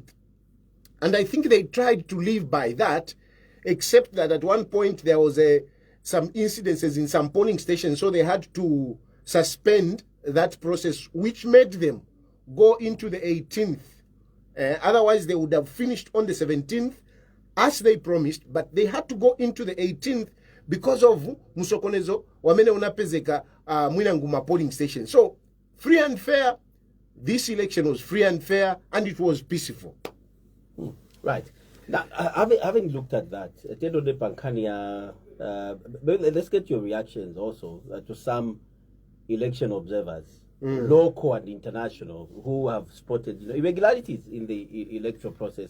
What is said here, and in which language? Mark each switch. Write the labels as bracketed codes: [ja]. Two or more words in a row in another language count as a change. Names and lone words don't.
[en] And I think they tried to live by that, except that at one point there was some incidences in some polling stations, so they had to suspend that process, which made them go into the 18th. Otherwise, they would have finished on the 17th, as they promised, but they had to go into the 18th because of [ny] musokonezo wamene unapezeka mwinanguma [en] polling station. So, free and fair, this election was free and fair, and it was peaceful. Right. Now, having looked at that, let's get your reactions also to some election observers, local and international, who have spotted irregularities in the electoral process.